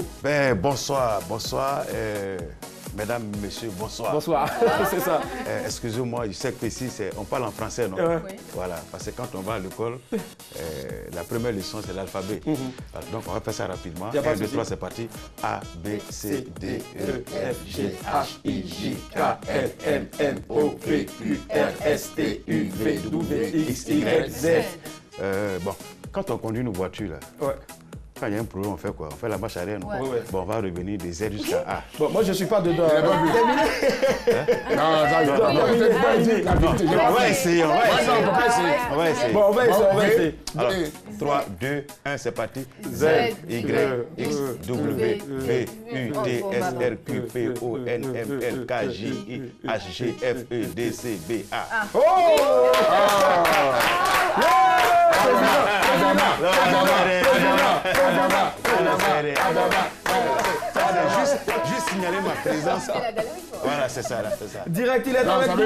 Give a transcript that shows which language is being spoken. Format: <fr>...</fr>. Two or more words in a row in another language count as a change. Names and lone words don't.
<fr>Ben, bonsoir. Mesdames, messieurs, bonsoir. Bonsoir, c'est ça. Excusez-moi, je sais que ici, on parle en français, non? Oui. Voilà, parce que quand on va à l'école, la première leçon, c'est l'alphabet. Donc, on va faire ça rapidement. 1, 2, 3, c'est parti. A, B, C, D, E, F, G, H, I, J, K, L, M, N, O, P, Q, R, S, T, U, V, W, X, Y, Z. Bon, quand on conduit une voiture, là, Ouais. quand il y a un problème, on fait quoi? On fait la marche arrière, non? Ouais. Bon, on va revenir de Z jusqu'à A. Bon, moi, je ne suis pas dedans. On va essayer. Bon, on va essayer. Alors, 3, 2, 1, c'est parti. Z, Y, X, W, V, U, T, S, R, Q, P, O, N, M, L, K, J, I, H, G, F, E, D, C, B, A. Oh! Juste signaler ma présence. Voilà, c'est ça, là, c'est ça. Direct, il est Non, avec</fr>